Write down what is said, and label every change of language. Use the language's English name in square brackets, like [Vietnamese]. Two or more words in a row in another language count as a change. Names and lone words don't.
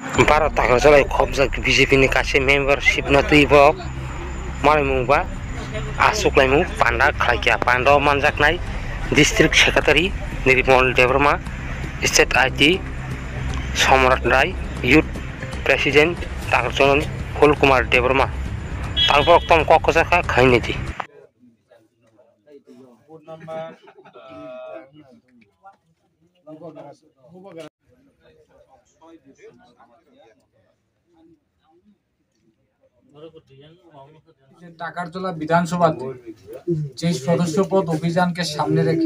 [Kok Borok] भारत थाखाय खबजा बिजेपिनि गासै मेम्बारशिप ना तुइबक मालायमुंबा आसुक्लायमुं पान्डा खायकिया पान्डा मानजाकनाय [English] district secretary [Kok Borok] निर्मल देवर्मा [English] state IT [Kok Borok] सम्राट राय [English] youth president [Kok Borok] ताकजन फुल कुमार देवर्मा तारपर तम कक्कजाखा खैनिति [Bangla] টাকারজলা বিধানসভাতে যে সদস্য পদ অভিযানকে সামনে রেখে